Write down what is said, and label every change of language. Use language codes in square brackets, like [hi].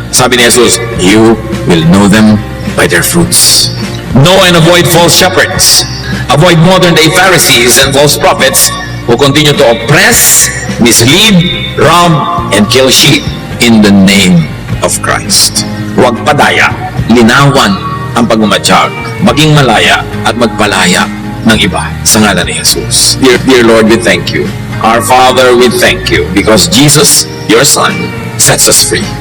[tl] Sabi ni Jesus, [en] you will know them by their fruits. Know and avoid false shepherds. Avoid modern-day Pharisees and false prophets who continue to oppress, mislead, rob, and kill sheep in the name of Christ. [tl] Huwag padaya, linawan ang pagmamatsyag, maging malaya at magpalaya ng iba sa ngalan ni Jesus. [en] Dear Lord, we thank you. Our Father, we thank you because Jesus, your Son, sets us free.